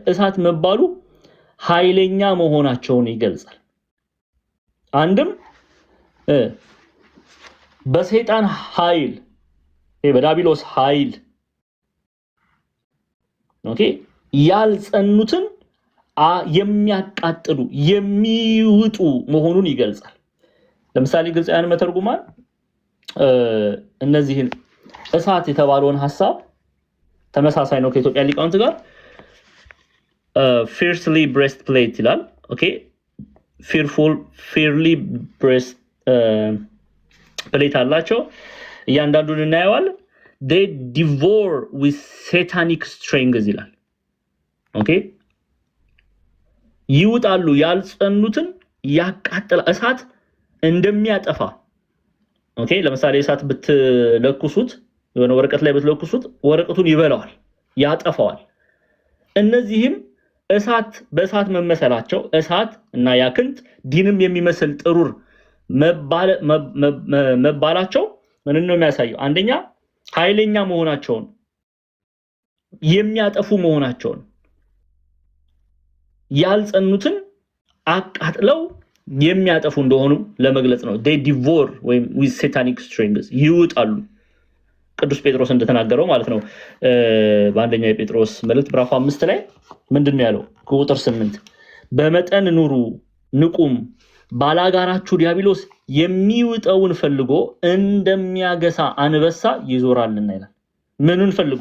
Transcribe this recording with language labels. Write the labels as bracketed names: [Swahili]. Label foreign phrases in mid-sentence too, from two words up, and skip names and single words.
[Amharic] እሳት መባሉ ኃይለኛ መሆናቸውን ይገልጻል። አንድም በሰይጣን ኃይል በዳቢሎስ ኃይል ኦኬ ያልጸኑትን የሚያቃጥሉ የሚውጡ መሆኑን ይገልጻል። ለምሳሌ ግልጽያን መተርጉማን እነዚህን እሳት የተባለውን ሐሳብ ተመሳሳይ ነው ከኢትዮጵያ ሊቃውንት ጋር [English] fiercely breastplate [Amharic] ይላል። ኦኬ fiercely breastplate አላቸው። እያንዳንዱን እናየዋለን። [English] they devour with satanic strings [Amharic] ይላል። ኦኬ ይውጣሉ ያልጸኑትን ያቃጥላ እሳት እንደሚያጠፋ። ኦኬ ለምሳሌ እሳት ብትለኩሱት የሆነ ወረቀት ላይ ብትለኩሱት ወረቀቱን ይበላዋል ያጠፋዋል። እነዚህም እሳት በእሳት መመሰላቸው እሳት እና ያክንት ዲንም የሚመስል ጥሩር መባላቸው ምን ነው የሚያሳየው? አንደኛ ኃይለኛ መሆናቸውን የሚያጠፉ መሆናቸውን ያልጸኑትን አቃጥለው የሚያጠፉ እንደሆኑ ለመግለጽ ነው። [English] they devour [Amharic] ወይም [English] with satanic strings [Amharic] ይውጣሉ። ቅዱስ ጴጥሮስ እንደተናገረው ማለት ነው። በአንደኛ የጴጥሮስ መልእክት ምዕራፍ 5 ላይ ምንድነው ያለው? ቁጥር 8 በመጠን ኑሩ ንቁም ባላጋራችሁ ዲያብሎስ የሚውጠውን ፈልጎ እንደሚያገሳ አንበሳ ይዞራልና ይላል። ምንን ፈልጎ?